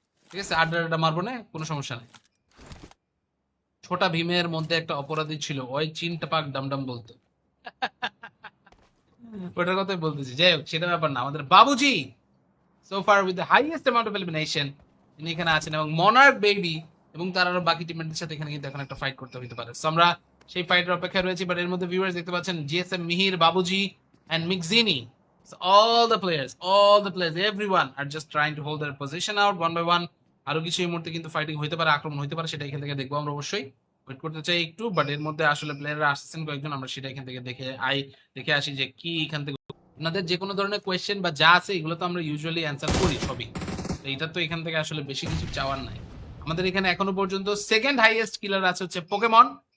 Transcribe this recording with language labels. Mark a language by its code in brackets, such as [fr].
[bn] ঠিক আছে, আড্ডা মারবো না, কোনো সমস্যা নেই। ছোটা ভীমের মধ্যে একটা অপরাধী ছিল, ওই চিনটা পাক ডামডাম বলতো। ওটার কথাই বলতেছি। যাই হোক, সেটা ব্যাপার না। আমাদের বাবুজি [en] so far with the highest amount of elimination [bn] তিনি এখানে আছেন, এবং মনার্ক বেবি এবং তার আরো বাকি টিমমেটদের সাথে এখানে কিন্তু এখন একটা ফাইট করতে হতে পারে। সো আমরা সেই ফাইটের অপেক্ষায় রয়েছি। বাট এর মধ্যে ভিউয়ার্স দেখতে পাচ্ছেন GSM Mihir, বাবুজি and মিকজিনি, [en] all the players, everyone are just trying to hold their position out one by one. [bn] আরো কিছু এই মুহূর্তে কিন্তু ফাইটিং হইতে পারে, আক্রমণ হইতে পারে, সেটা এখান থেকে দেখবো আমরা অবশ্যই। ওয়েট করতে চাই একটু, বাট এর মধ্যে আসলে প্লেয়াররা আসছেন কয়েকজন, আমরা সেটা এখান থেকে দেখে আসি যে কি এখান থেকে আপনাদের যে কোনো ধরনের কোয়েশ্চেন বা যা আছে এগুলো তো আমরা ইউজুয়ালি অ্যান্সার করি সবই। তো এটা তো এখান থেকে আসলে বেশি কিছু চাওয়ার নাই। আমাদের এখানে এখনো পর্যন্ত সেকেন্ড হাইয়েস্ট কিলার আছে হচ্ছে পোকেমন।